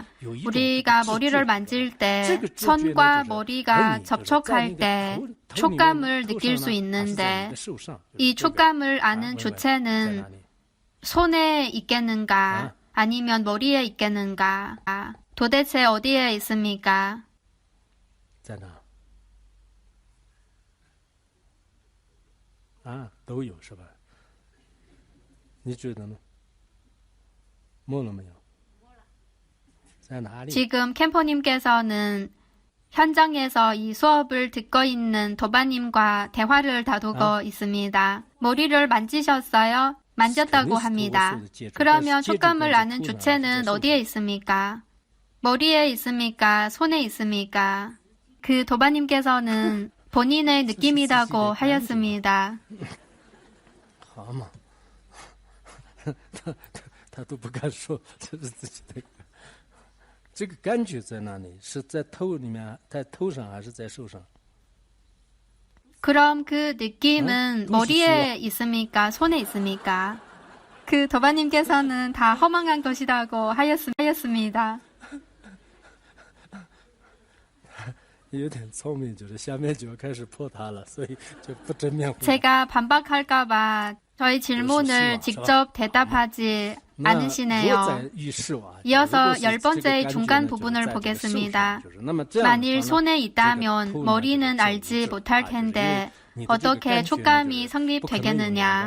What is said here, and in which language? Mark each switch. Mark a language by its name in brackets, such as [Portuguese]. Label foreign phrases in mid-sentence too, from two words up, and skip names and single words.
[Korean] 우리가 머리를 만질 때 손과 머리가 접촉할 때 촉감을 느낄 수 있는데 이 촉감을 아는 주체는 손에 있겠는가 아니면 머리에 있겠는가? 도대체 어디에 있습니까? [Chinese] 在哪？啊，都有是吧？你觉得呢？摸了没有？在哪里？ [Korean] 지금 캠퍼님께서는 현장에서 이 수업을 듣고 있는 도바님과 대화를 다루고 있습니다. 머리를 만지셨어요? 만졌다고 합니다. 그러면 촉감을 아는 주체는 어디에 있습니까? 머리에 있습니까? 손에 있습니까? 그 도바님께서는 본인의 느낌이라고 하였습니다. [Chinese] 好嘛，他都不敢说这是自己的。这个感觉在哪里？是在头里面，在头上还是在手上？ [Korean] 그럼 그 느낌은 머리에 있습니까? 손에 있습니까? 그 도바님께서는 다 허망한 것이라고 하였습니다. [Chinese] 有点聪明，就是下面就要开始破他了，所以就不正面回答。 [Korean] 제가 반박할까봐 저희 질문을 직접 대답하지 않으시네요. 이어서 10번째 중간 부분을 보겠습니다. 만일 손에 있다면 머리는 알지 못할 텐데 어떻게 촉감이 성립되겠느냐.